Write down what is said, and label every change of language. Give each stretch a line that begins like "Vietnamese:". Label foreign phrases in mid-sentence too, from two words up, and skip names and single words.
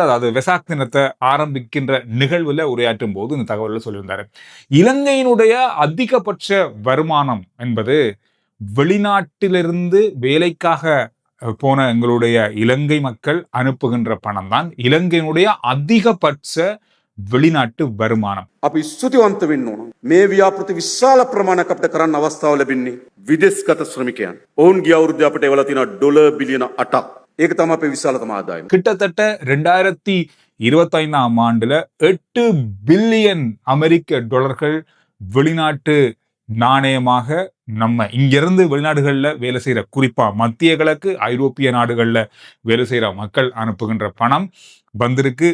Tamil: அதாவது வெசாக் தினத்தை ஆரம்பிக்கின்ற நிகழ்வுல உரையாற்றும் போது இந்த தகவல்களை சொல்லியிருந்தாரு. இலங்கையினுடைய அதிகபட்ச வருமானம் என்பது வெளிநாட்டிலிருந்து வேலைக்காக போன எங்களுடைய இலங்கை மக்கள் அனுப்புகின்ற பணம் தான் இலங்கையினுடைய அதிகபட்ச வெளிநாட்டு வருமானம்.
Sinhala: අපි ස්තුතිවන්ත වෙන්න ඕන. මේ ව්‍යාපෘති විශාල ප්‍රමාණයක් අපිට කරන්න අවස්ථාව ලැබෙන්නේ විදේශගත ශ්‍රමිකයන්. ඔවුන්ගේ අවුරුද්දේ අපිට එවලා තියෙනවා ඩොලර් බිලියන 8ක්. ඒක තමයි අපේ විශාලතම ආදායම.
Tamil: கிட்டத்தட்ட 2025ஆம் ஆண்டுல 8 பில்லியன் அமெரிக்க டாலர்கள் வெளிநாட்டு நாணயமாக நம்ம இங்கிருந்து வெளிநாடுகள்ல வேலை செய்யற, குறிப்பா மத்திய கிழக்கு ஐரோப்பிய நாடுகள்ல வேலை செய்யற மக்கள் அனுப்புகின்ற பணம் வந்திருக்கு.